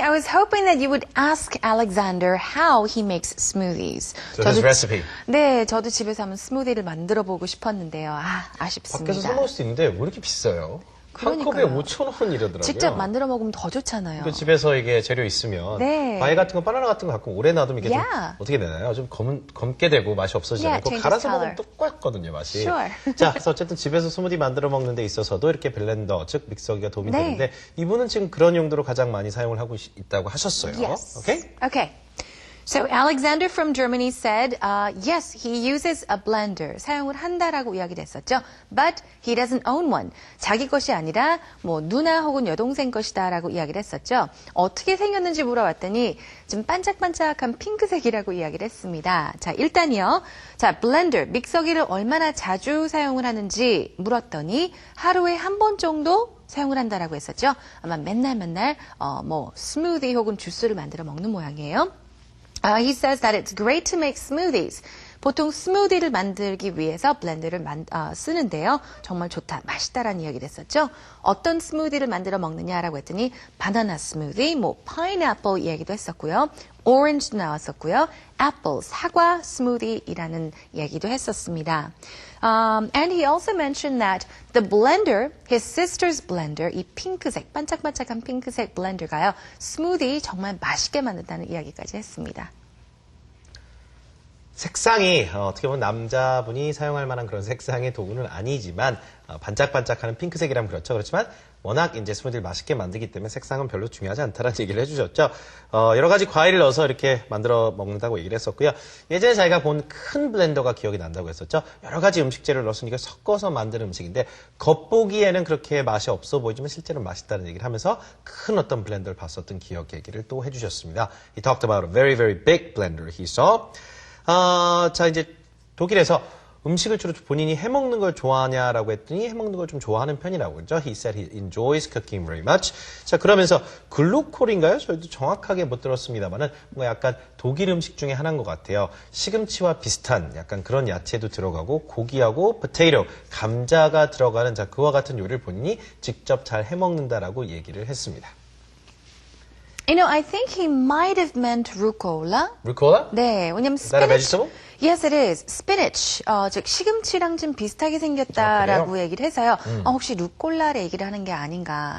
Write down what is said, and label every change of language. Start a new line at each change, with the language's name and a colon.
English: I was hoping that you would ask Alexander how he makes smoothies. So his recipe.
Korean: 네, 저도 집에서 한번 스무디를 만들어 보고 싶었는데요. 아쉽습니다. 밖에서 사 먹을 수 있는데 왜 이렇게 비싸요? 한 컵에 5,000원 이러더라고요. 직접 만들어 먹으면 더 좋잖아요. 그 집에서 이게 재료 있으면 네. 과일 같은 거, 바나나 같은 거 가끔 오래 놔두면 이게
English: Yeah.
Korean: 좀 어떻게 되나요? 좀 검게 되고 맛이 없어지잖아요. 그거
English: changes
Korean: 갈아서
English: color.
Korean: 먹으면 똑같거든요, 맛이.
English: Sure.
Korean: 자, 그래서 어쨌든 집에서 스무디 만들어 먹는 데 있어서도 이렇게 블렌더, 즉 믹서기가 도움이 네. 되는데 이분은 지금 그런 용도로 가장 많이 사용을 하고 있다고 하셨어요.
English: Yes. 오케이? Okay. So Alexander from Germany said, yes, he uses a blender.
Korean: 사용을 한다라고 이야기를 했었죠.
English: But he doesn't own one.
Korean: 자기 것이 아니라 뭐 누나 혹은 여동생 것이다라고 이야기를 했었죠. 어떻게 생겼는지 물어봤더니 좀 반짝반짝한 핑크색이라고 이야기를 했습니다. 자, 일단이요. 자, 블렌더, 믹서기를 얼마나 자주 사용을 하는지 물었더니 하루에 한 번 정도 사용을 한다라고 했었죠. 아마 맨날 뭐 스무디 혹은 주스를 만들어 먹는 모양이에요.
English: He says that it's great to make smoothies.
Korean: 보통 스무디를 만들기 위해서 블렌더를 쓰는데요. 정말 좋다, 맛있다라는 이야기를 했었죠. 어떤 스무디를 만들어 먹느냐라고 했더니 바나나 스무디, 뭐 파인애플 이야기도 했었고요. 오렌지도 나왔었고요. 애플, 사과 스무디라는 이야기도 했었습니다.
English: And he also mentioned that the blender, his sister's blender,
Korean: 이 핑크색, 반짝반짝한 핑크색 블렌더가요, 스무디 정말 맛있게 만든다는 이야기까지 했습니다. 색상이 어떻게 보면 남자분이 사용할 만한 그런 색상의 도구는 아니지만 반짝반짝하는 핑크색이라면 그렇죠. 그렇지만 워낙 이제 스무디를 맛있게 만들기 때문에 색상은 별로 중요하지 않다는 얘기를 해주셨죠. 여러 가지 과일을 넣어서 이렇게 만들어 먹는다고 얘기를 했었고요. 예전에 자기가 본 큰 블렌더가 기억이 난다고 했었죠. 여러 가지 음식 재료를 넣어서 이걸 섞어서 만드는 음식인데 겉보기에는 그렇게 맛이 없어 보이지만 실제로 맛있다는 얘기를 하면서 큰 어떤 블렌더를 봤었던 기억 얘기를 또 해주셨습니다.
English: He talked about a very, very big blender he saw.
Korean: 자, 이제 독일에서 음식을 주로 본인이 해먹는 걸 좋아하냐라고 했더니 해먹는 걸 좀 좋아하는 편이라고 그러죠.
English: He said he enjoys cooking very much.
Korean: 자, 그러면서 글루콜인가요? 저희도 정확하게 못 들었습니다만은 뭐 약간 독일 음식 중에 하나인 것 같아요. 시금치와 비슷한 약간 그런 야채도 들어가고 고기하고 potato, 감자가 들어가는 자, 그와 같은 요리를 본인이 직접 잘 해먹는다라고 얘기를 했습니다.
English: You know, I think he might have meant rucola.
Korean: 루콜라? 네, 왜냐면
English: Is that a vegetable? Yes, it is. Spinach.
Korean: 즉 시금치랑 좀 비슷하게 생겼다라고 그래요? 얘기를 해서요. 혹시 루꼴라를 얘기를 하는 게 아닌가.